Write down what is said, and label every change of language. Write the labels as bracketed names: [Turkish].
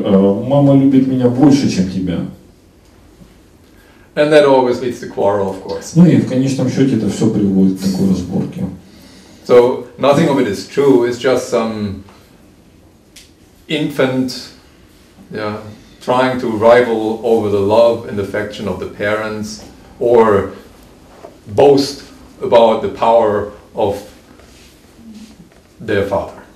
[Russian] Мама любит меня больше, чем тебя. [English] And that always leads to quarrel, of course. [Russian] Ну и в конечном счете это все приводит к такой разборке. [English] So nothing of it is true. It's just some infant, trying to rival over the love and affection of the parents, or boast about the power of their father.